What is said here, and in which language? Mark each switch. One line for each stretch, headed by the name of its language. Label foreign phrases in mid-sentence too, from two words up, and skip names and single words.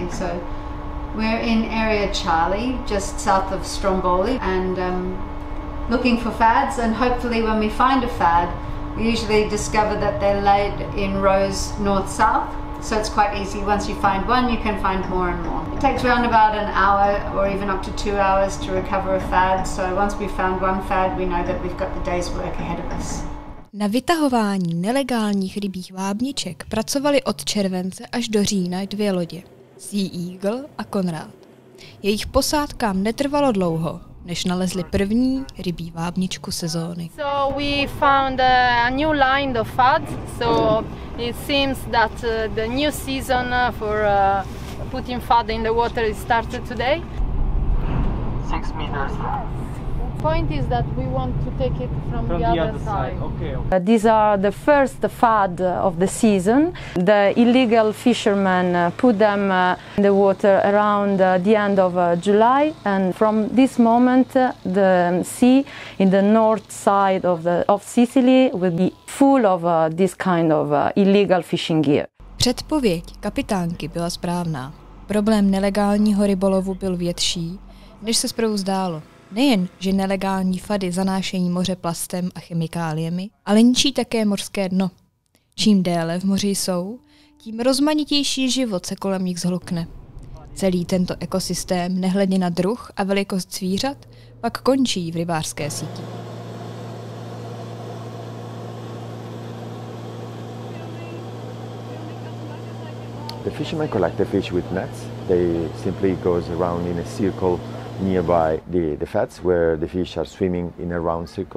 English: So we're in area Charlie, just south of Stromboli, and looking for FADs, and hopefully when we find a FAD, we usually discover that they're laid in rows north-south, so it's quite easy. Once you find one, you can find more and more. It takes around about an hour or even up to 2 hours to recover a FAD, so once we've found one FAD, we know that we've got the day's work ahead of us.
Czech: Na vytahování nelegálních rybích vábniček pracovali od července až do října 2 lodě, Sea Eagle a Conrad. Jejich posádkám netrvalo dlouho, než nalezli první rybí vábničku sezóny.
English: So we found a new line of FADs, so it seems that the new season for putting FAD in the water is started today. 6 meters. Point is that we want to take it from the other side. Okay. These are the first FAD of the season. The illegal fishermen put them in the water around the end of July, and from this moment the sea in the north side of Sicily will be full of this kind of illegal fishing gear.
Czech: Předpověď kapitánky byla správná. Problém nelegálního rybolovu byl větší, než se zprvu zdálo. Nejen, že nelegální FADy zanášejí moře plastem a chemikáliemi, ale ničí také mořské dno. Čím déle v moři jsou, tím rozmanitější život se kolem nich zhlukne. Celý tento ekosystém, nehledě na druh a velikost zvířat, pak končí v rybářské síti.
English: The fishermen collect the fish with nets. They simply goes around in a circle nearby the FADs where the fish are swimming in a round circle.